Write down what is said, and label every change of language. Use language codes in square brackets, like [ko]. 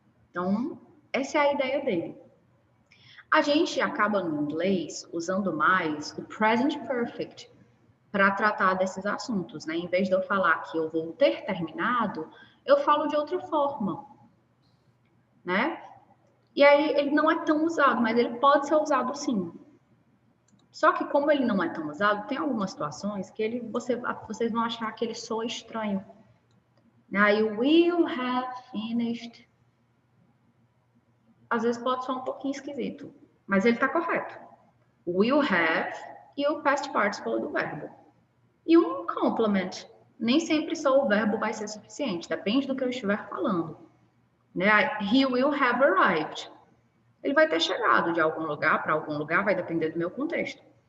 [pt] Então, essa é a ideia dele. A gente acaba no inglês usando mais o Present Perfect para tratar desses assuntos, né? Em vez de eu falar que eu vou ter terminado, eu falo de outra forma, né? E aí ele não é tão usado, mas ele pode ser usado sim. Só que como ele não é tão usado, tem algumas situações que vocês vão achar que ele soa estranho. Aí [en] you will have finished. [pt] Às vezes pode soar um pouquinho esquisito, mas ele está correto. [en] Will have [pt] e o past participle do verbo. E um complement. Nem sempre só o verbo vai ser suficiente, depende do que eu estiver falando. Né? [en] He will have arrived. [pt] Ele vai ter chegado de algum lugar para algum lugar, vai depender do meu contexto.